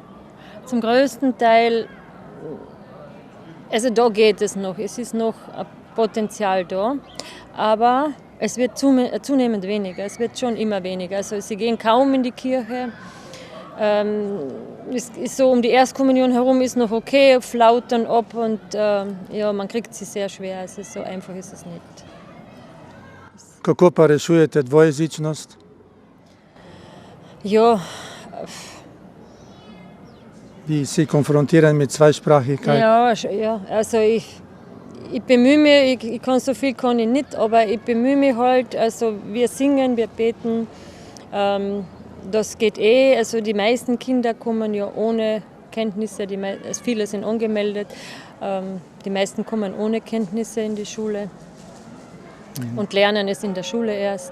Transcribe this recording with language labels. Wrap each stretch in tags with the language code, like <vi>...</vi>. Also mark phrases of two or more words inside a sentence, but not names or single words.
<de>Zum größten Teil, also da geht es noch, es ist noch ein Potenzial da, aber es wird zunehmend weniger, es wird schon immer weniger. Also sie gehen kaum in die Kirche. Es ist so um die Erstkommunion herum ist noch okay, flautern ab und ja, man kriegt sie sehr schwer. Also so einfach ist es nicht.</de> <sl>Kako pa rešujete dvojezičnost?</sl> <de>Ja. Wie Sie konfrontieren mit Zweisprachigkeit? Ja, also ich bemühe mich, ich kann so viel kann ich nicht, aber ich bemühe mich halt, also wir singen, wir beten. Das geht also die meisten Kinder kommen ja ohne Kenntnisse, viele sind angemeldet, die meisten kommen ohne Kenntnisse in die Schule und lernen es in der Schule erst.</de>